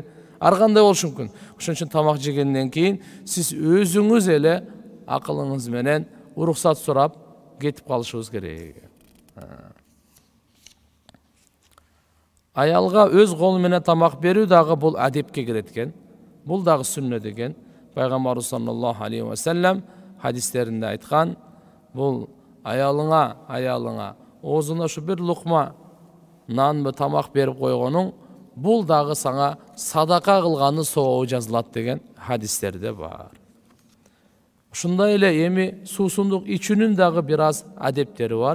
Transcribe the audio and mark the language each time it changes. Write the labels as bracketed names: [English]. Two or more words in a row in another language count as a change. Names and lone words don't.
[Kyrgyz] Ар кандай болушу мүмкүн. Ошон үчүн тамак жегенден кийин сиз өзүңүз эле акылыңыз менен уруксат сурап кетип калышыбыз керек. Аялга өз колу менен тамак берүү дагы бул адепке кирет экен. Бул дагы сүннөт экен. Пайгамбар [Arabic] صلى الله عليه وسلم [Kyrgyz] хадистеринде айткан, бул аялыңа оозуна ушу бир лукма нанбы тамак берип койгонуң, бул дагы саңа садака кылганын сообу жазылат деген хадистерде бар. Ушундай эле эми суусундук ичүүнүн дагы бир аз адептери бар.